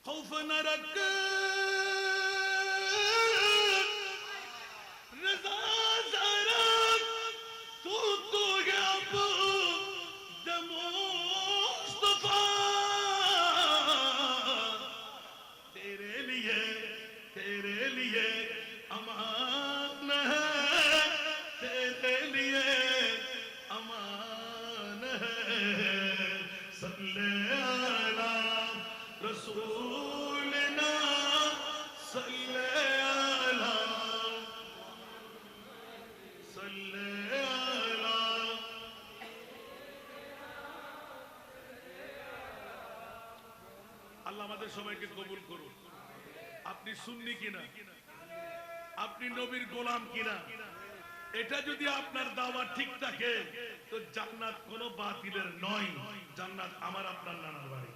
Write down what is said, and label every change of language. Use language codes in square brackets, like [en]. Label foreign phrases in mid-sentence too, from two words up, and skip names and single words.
[ur] خوف نہ رکھ رضا ذرا تو ہے اب مصطفیٰ تیرے لیے امان ہے تیرے لیے امان ہے [ar] صلی علی رسولنا صلی علی [bn] আল্লাহ আমাদের সবাইকে কবুল করুন। আপনি সুন্নি কিনা, আপনি নবীর গোলাম কিনা, এটা যদি আপনার দাওয়া ঠিক থাকে তো জান্নাত কোনো বাতিলের নয়, জান্নাত আমার আপনার নানার বাড়ি।